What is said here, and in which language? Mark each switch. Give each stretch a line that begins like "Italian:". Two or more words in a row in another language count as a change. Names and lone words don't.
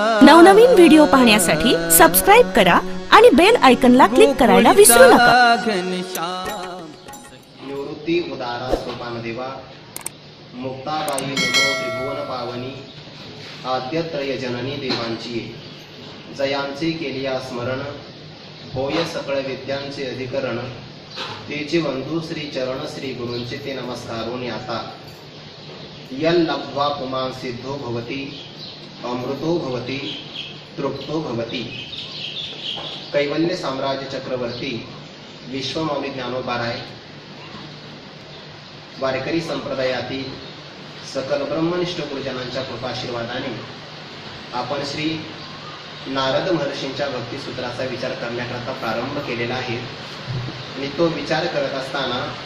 Marathi: नवनवीन व्हिडिओ पाहण्यासाठी सबस्क्राइब करा आणि बेल आयकॉनला क्लिक करायला विसरू नका। निवृत्ती उदारा सोपानदेवा मुक्ताबाई नमो त्रिभुवन पावनी आद्यत्रय जननी देवांची जयांचे केलिया स्मरण होय सकळ विद्यांचे अधिकरण तेचे बंधू श्री चरण श्री गुरूंचे ते नमस्कारोनी आता
Sanskrit: यल लब्ध्वा पुमान् सिद्धो भवति अमृतो भवति तृप्तो भवति।
Marathi: कैवल्य साम्राज्य चक्रवर्ती विश्वमौली ज्ञानोबाराय वारकरी संप्रदायातील सकल ब्रह्मनिष्ठ गुरुजनांच्या कृपाशीर्वादाने आपण श्री नारद महर्षींच्या भक्तिसूत्राचा विचार करण्याकरता प्रारंभ केलेला आहे आणि तो विचार करत असताना